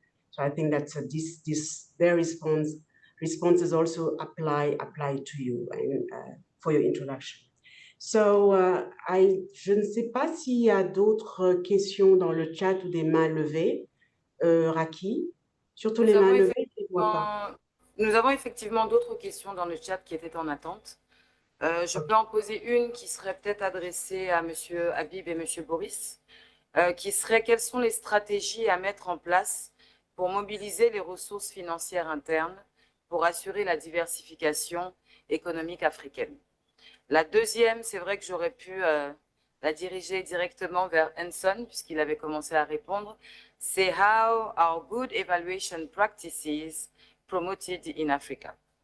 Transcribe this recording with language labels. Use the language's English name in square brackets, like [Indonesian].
[English] So I think that their responses also apply to you and for your introduction. [French] So je ne sais pas s'il y a d'autres questions dans le chat ou des mains levées. Raki, surtout les mains levées, je ne vois pas. Nous avons effectivement d'autres questions dans le chat qui étaient en attente. Je peux en poser une qui serait peut-être adressée à Monsieur Habib et Monsieur Boris, qui serait: quelles sont les stratégies à mettre en place pour mobiliser les ressources financières internes pour assurer la diversification économique africaine? La deuxième, c'est vrai que j'aurais pu la diriger directement vers Hanson, puisqu'il avait commencé à répondre. C'est [English] how our good evaluation practices promoted in Africa.